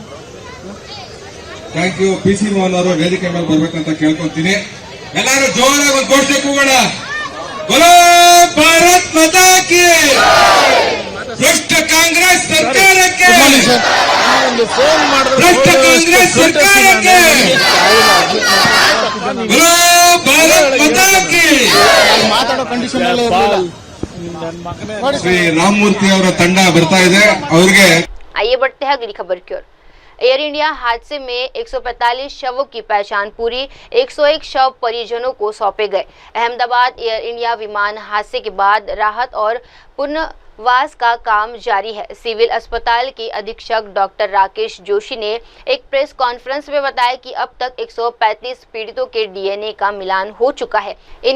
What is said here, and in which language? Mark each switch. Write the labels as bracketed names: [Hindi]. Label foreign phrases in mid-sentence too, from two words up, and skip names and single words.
[English] Thank you. [Kannada] PC ಮೋಹನ್ ಅವರು ವೇದಿಕೆ ಮೇಲೆ ಬರ್ಬೇಕಂತ ಕೇಳ್ಕೊಂತೀನಿ. ಎಲ್ಲರೂ ಜೋರಾಗಿ ಒಂದು ಘೋಷಣೆ ಕೂಗೋಣ. [Hindi] बोलो भारत माता की। [Kannada] ಭ್ರಷ್ಟ ಕಾಂಗ್ರೆಸ್ ಸರ್ಕಾರಕ್ಕೆ, ಭ್ರಷ್ಟ ಕಾಂಗ್ರೆಸ್ ಸರ್ಕಾರಕ್ಕೆ [Hindi] बोलो भारत माता की। [Kannada] ಮಾತಾಡೋ ಕಂಡೀಷನ್ ಶ್ರೀ ರಾಮಮೂರ್ತಿ ಅವರ ತಂಡ ಬರ್ತಾ ಇದೆ. ಅವ್ರಿಗೆ [Hindi] आइए बढ़ते हैं अगली खबर की ओर। एयर इंडिया हादसे में 145 शवों की पहचान पूरी, 101 शव परिजनों को सौंपे गए। अहमदाबाद एयर इंडिया विमान हादसे के बाद राहत और पुनर्वास का काम जारी है। सिविल अस्पताल के अधीक्षक डॉक्टर राकेश जोशी ने एक प्रेस कॉन्फ्रेंस में बताया कि अब तक 135 पीड़ितों के DNA का मिलान हो चुका है।